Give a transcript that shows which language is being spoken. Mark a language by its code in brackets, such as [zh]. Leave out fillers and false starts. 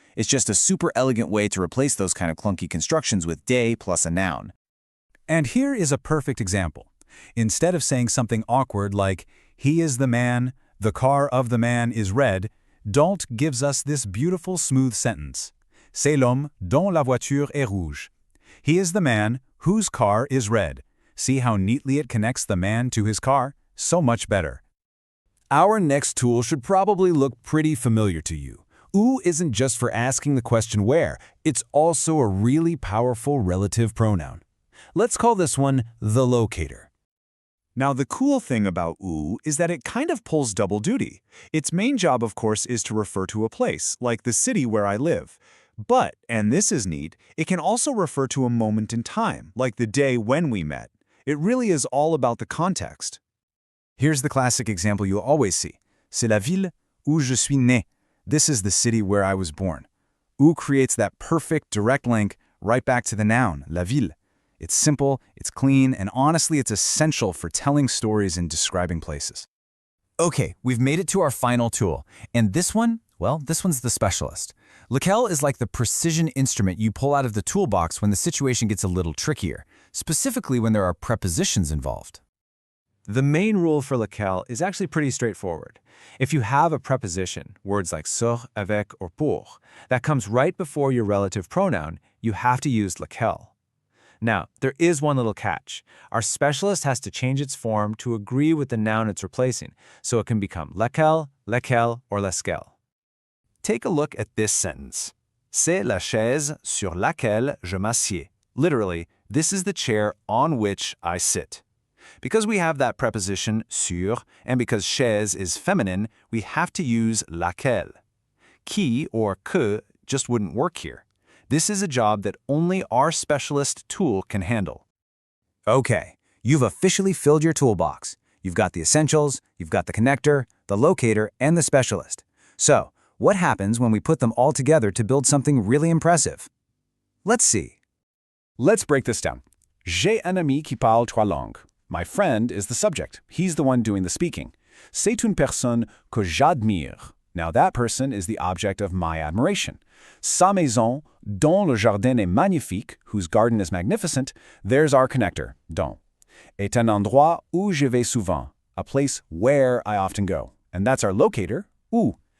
[en] It's just a super elegant way to replace those kind of clunky constructions with de plus a noun. And here is a perfect example. Instead of saying something awkward like, he is the man, the car of the man is red, Don't gives us this beautiful smooth sentence. [fr] C'est l'homme dont la voiture est rouge. [en] He is the man whose car is red. See how neatly it connects the man to his car? So much better. Our next tool should probably look pretty familiar to you. Où isn't just for asking the question where, it's also a really powerful relative pronoun. Let's call this one the locator. Now, the cool thing about où is that it kind of pulls double duty. Its main job, of course, is to refer to a place, like the city where I live. But, and this is neat, it can also refer to a moment in time, like the day when we met. It really is all about the context. Here's the classic example you'll always see. [fr] C'est la ville où je suis né. [en] This is the city where I was born. Où creates that perfect direct link right back to the noun, la ville. It's simple, it's clean, and honestly, it's essential for telling stories and describing places. Okay, we've made it to our final tool. And this one, well, this one's the specialist. Lequel is like the precision instrument you pull out of the toolbox when the situation gets a little trickier, specifically when there are prepositions involved. The main rule for lequel is actually pretty straightforward. If you have a preposition, words like sur, avec, or pour, that comes right before your relative pronoun, you have to use lequel. Now, there is one little catch. Our specialist has to change its form to agree with the noun it's replacing, so it can become lequel, lequel, or lesquel. Take a look at this sentence. [fr] C'est la chaise sur laquelle je m'assieds. [en] Literally, this is the chair on which I sit. Because we have that preposition sur, and because chaise is feminine, we have to use laquelle. Qui or que just wouldn't work here. This is a job that only our specialist tool can handle. Okay, you've officially filled your toolbox. You've got the essentials, you've got the connector, the locator, and the specialist. So, what happens when we put them all together to build something really impressive? Let's see. Let's break this down. [fr] J'ai un ami qui parle trois langues. [en] My friend is the subject. He's the one doing the speaking. [fr] C'est une personne que j'admire. [en] Now that person is the object of my admiration. [fr] Sa maison, dont le jardin est magnifique, [en] whose garden is magnificent, there's our connector, dont. [fr] Est un endroit où je vais souvent, [en] a place where I often go. And that's our locator, où.